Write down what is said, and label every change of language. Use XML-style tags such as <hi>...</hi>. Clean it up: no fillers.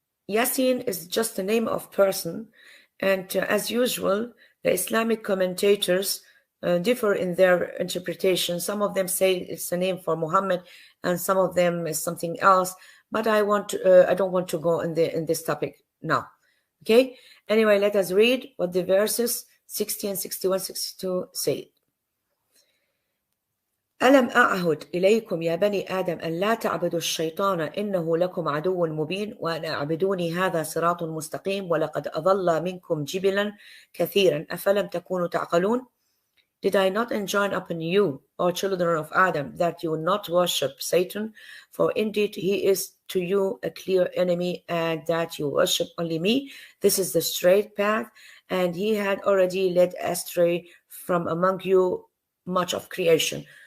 <en>Yasin is just the name of person, and as usual, the Islamic commentators differ in their interpretation. Some of them say it's a name for Muhammad, and some of them is something else. But I don't want to go in this topic now. Okay. Anyway, let us read what the verses 60 and 61, 62 say.</en> <ar>ألم أعهد إليكم يا بني آدم أن لا تعبدوا الشيطان إنه لكم عدو مبين وأن أعبدوني هذا صراط مستقيم ولقد أضل منكم جبلا كثيرا أفلم تكونوا تعقلون.</ar> <en>Did I not enjoin upon you, O children of Adam, that you not worship Satan? For indeed he is to you a clear enemy, and that you worship only me. This is the straight path, and he had already led astray from among you much of creation.</en>